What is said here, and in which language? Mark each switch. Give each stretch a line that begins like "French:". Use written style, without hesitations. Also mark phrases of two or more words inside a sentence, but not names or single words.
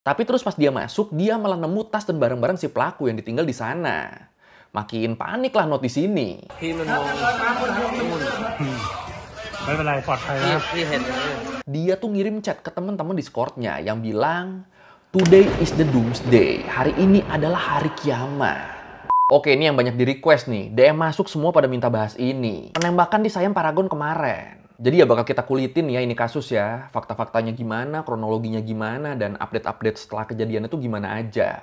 Indonesian: Tapi terus pas dia masuk, dia malah nemu tas dan barang-barang si pelaku yang ditinggal di sana. Makin panik lah Not di sini.
Thai: พี่มันมองนู่น ไม่เป็นไรปลอดภัย พี่ แล้ว พี่เห็น
Indonesian: Dia tuh ngirim chat ke teman-teman Discord-nya yang bilang,
English: "Today is the doomsday.
Indonesian: Hari ini adalah hari kiamat." Oke, ini yang banyak di request nih. DM masuk semua pada minta bahas ini. Penembakan di Siam Paragon kemarin. Jadi ya bakal kita kulitin ya ini kasus ya. Fakta-faktanya gimana, kronologinya gimana, dan update-update setelah kejadian itu gimana aja.